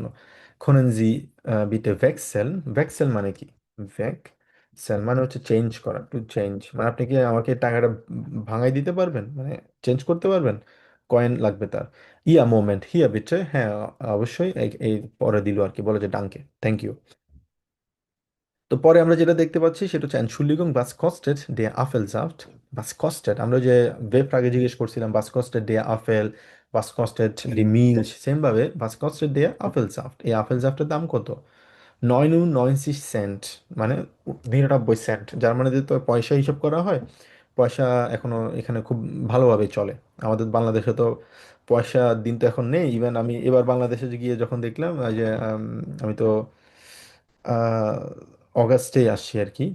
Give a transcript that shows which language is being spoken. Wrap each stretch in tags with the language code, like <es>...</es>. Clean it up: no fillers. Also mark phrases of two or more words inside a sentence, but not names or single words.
<de>Können Sie bitte wechseln,</de> <bn>ভেক্সেল মানে কি, ভেক্সেল মানে হচ্ছে চেঞ্জ করা,</bn> <en>to change,</en> <bn>মানে আপনি কি আমাকে টাকাটা ভাঙাই দিতে পারবেন, মানে চেঞ্জ করতে পারবেন, কয়েন লাগবে তার।</bn> <de>Ja Moment hier bitte,</de> <bn>হ্যাঁ অবশ্যই, এই পরে দিল আর কি, বলে যে ডাঙ্কে,</bn> <en>thank you.</en> <bn>তো পরে আমরা যেটা দেখতে পাচ্ছি সেটা হচ্ছে</bn> <de>Entschuldigung, was kostet der Apfelsaft? Was kostet?</de> <bn>আমরা যে ওয়েব আগে জিজ্ঞেস করছিলাম</bn> <de>was kostet der Apfel, was kostet die Milch,</de> <bn>সেম ভাবে</bn> <de>was kostet der Apfelsaft?</de> <bn>এই আপেল জাফটের দাম কত? 99 সেন্ট, মানে 99 সেন্ট। জার্মানিতে তো পয়সা হিসাব করা হয়, পয়সা এখনো এখানে খুব ভালোভাবে চলে। আমাদের বাংলাদেশে তো পয়সা দিন তো এখন নেই। ইভেন আমি এবার বাংলাদেশে গিয়ে যখন দেখলাম যে আমি তো আহ, অগাস্টেই আসছি আর কি।</bn>